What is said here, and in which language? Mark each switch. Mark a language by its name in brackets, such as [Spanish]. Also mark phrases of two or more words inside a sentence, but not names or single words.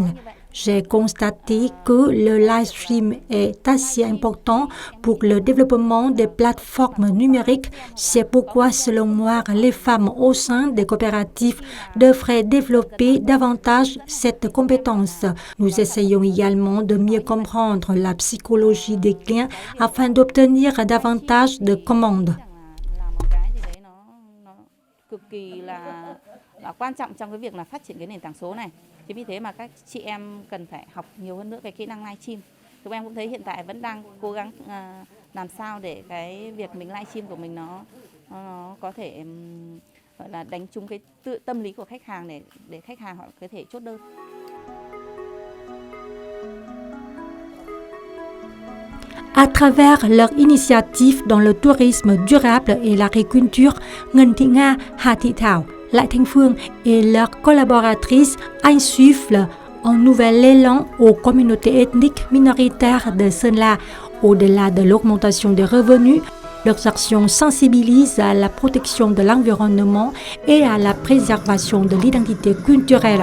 [French] J'ai constaté que le [English] live stream [French] est assez important pour le développement des plateformes numériques. C'est pourquoi, selon moi, les femmes au sein des coopératives devraient développer davantage cette compétence. Nous essayons également de mieux comprendre la psychologie des clients afin d'obtenir davantage de commandes. [Vietnamese] Quan trọng trong cái việc là phát triển cái nền tảng số này. Chính vì thế mà các chị em cần phải học nhiều hơn nữa cái kỹ năng livestream. Chúng em cũng thấy hiện tại vẫn đang cố gắng làm sao để cái việc mình livestream của mình nó có thể gọi là đánh trúng cái tâm lý của khách hàng để khách hàng họ có thể chốt đơn. [French] À travers leur initiative dans le tourisme durable et l'agriculture, Ngân Thị Nga, Hà Thị Thảo, Lại Thanh Phương et leurs collaboratrices insufflent un nouvel élan aux communautés ethniques minoritaires de Sơn La. Au-delà de l'augmentation des revenus, leurs actions sensibilisent à la protection de l'environnement et à la préservation de l'identité culturelle.